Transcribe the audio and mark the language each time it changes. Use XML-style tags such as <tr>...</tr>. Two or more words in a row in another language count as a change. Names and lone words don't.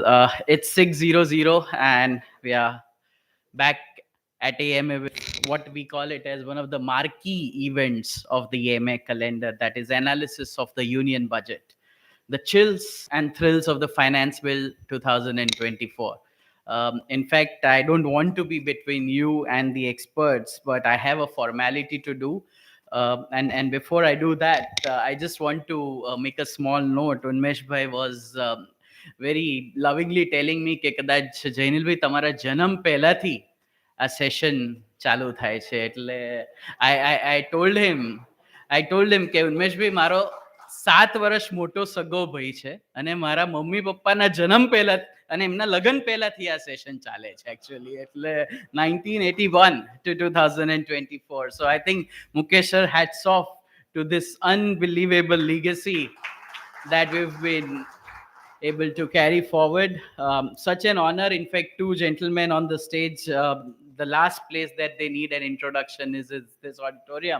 <en>It's 6:00 and we are back at AMA with what we call it as one of the marquee events of the AMA calendar, that is analysis of the union budget, the chills and thrills of the Finance Bill 2024. In fact, I don't want to be between you and the experts, but I have a formality to do. And before I do that, I just want to make a small note.</en> <gu>Unmesh bhai</gu> <en>was very lovingly telling me</en> <gu>કે કદાચ જૈનિલભાઈ તમારા જન્મ પહેલાથી આ સેશન ચાલુ થાય છે એટલે</gu> <en>I told him</en> <gu>કે ઉન્મેશભાઈ મારો 7 વર્ષ મોટો સગો ભાઈ છે અને મારા મમ્મી પપ્પાના જન્મ પહેલા અને એમના લગ્ન પહેલાથી આ સેશન ચાલે છે actually એટલે 1981 to 2024.</gu> <en>So I think Mukesh sir, hats off to this unbelievable legacy that we've been able to carry forward. Such an honor. In fact, two gentlemen on the stage. The last place that they need an introduction is this auditorium.</en>